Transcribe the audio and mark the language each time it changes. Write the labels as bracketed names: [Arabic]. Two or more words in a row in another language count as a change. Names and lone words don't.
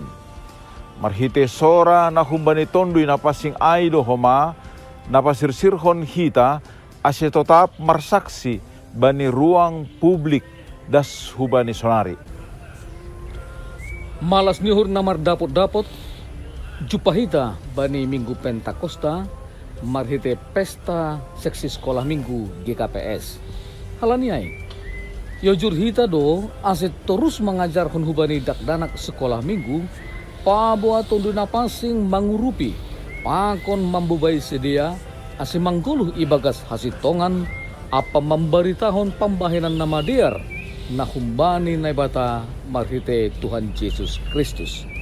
[Batak Simalungun] Marhite sora na humbani tondui na pasing ay do homa na pasirsirhon hita ase totap marsaksi bani [Indonesian] ruang publik [Batak Simalungun] das hubani sonari. Malas nihur na mardapot-dapot jupahita bani minggu Pentakosta marhite pesta seksi [Indonesian] sekolah minggu [Batak Simalungun] GKPS. Halaniay, yojur hita do aset [Indonesian] terus mengajar [Batak Simalungun] hubani dakdanak [Indonesian] sekolah minggu [Batak Simalungun] pabua tondui napasing mangurupi pakon mambubai sedia ase mangguluh ibagas hasitongan apa memberitahon pambahinan nama diar na humbani naibata marhite Tuhan Yesus Kristus.